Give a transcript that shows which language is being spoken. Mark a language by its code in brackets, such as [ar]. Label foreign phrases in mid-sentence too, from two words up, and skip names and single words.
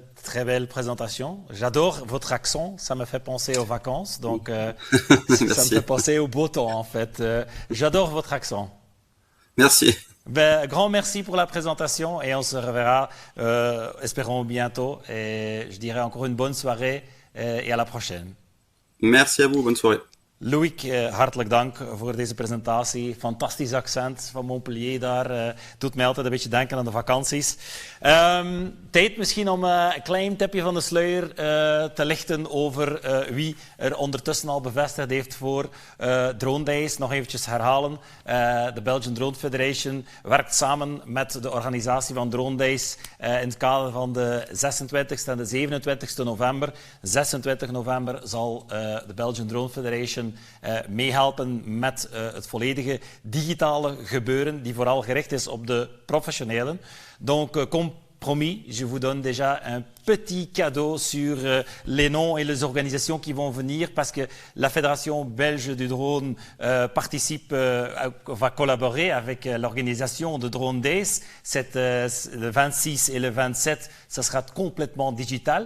[fr] Très belle présentation. J'adore votre accent, ça me fait penser aux vacances, donc ça me fait penser au beau temps en fait. J'adore votre accent. Merci. Grand merci pour la présentation et on se reverra, espérons bientôt. Et je dirais encore une bonne soirée et à la prochaine. Merci à vous, bonne soirée. [nl] Loïc, hartelijk dank voor deze presentatie. Fantastisch accent van Montpellier daar. Doet mij altijd een beetje denken aan de vakanties. Tijd misschien om een klein tipje van de sluier te lichten over wie er ondertussen al bevestigd heeft voor Drone Days. Nog eventjes herhalen. De Belgian Drone Federation werkt samen met de organisatie van Drone Days in het kader van de 26e en de 27e november. 26 november zal de Belgian Drone Federation meehelpen met het volledige digitale gebeuren die vooral gericht is op de professionelen. [fr] Donc, comme promis, je vous donne déjà un petit cadeau sur les noms et les organisations qui vont venir parce que la Fédération belge du drone va collaborer avec l'organisation de Drone Days. Le 26 et le 27, ça sera complètement digital.